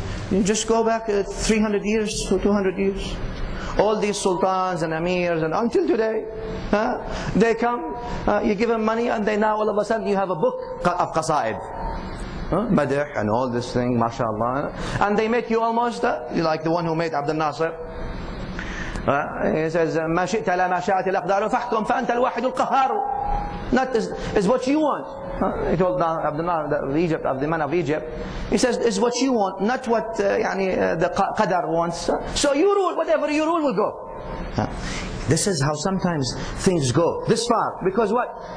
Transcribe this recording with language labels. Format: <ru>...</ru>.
<en>You just go back 300 years to 200 years. All these sultans and amirs, and until today, they come, you give them money, and they now all of a sudden you have a book of qasaid. Madh and all this thing, mashallah. And they make you almost like the one who made Abdul Nasir. He says,</en> <ar>ما شئت لا ما شاءت الأقدار فاحكم فأنت الواحد القهار.</ar> <en>Not is what you want. He told Abdul Nasir of the man of Egypt. He says, is what you want, not what the qadar wants. So you rule, whatever you rule will go. This is how sometimes things go this far. Because what?</en>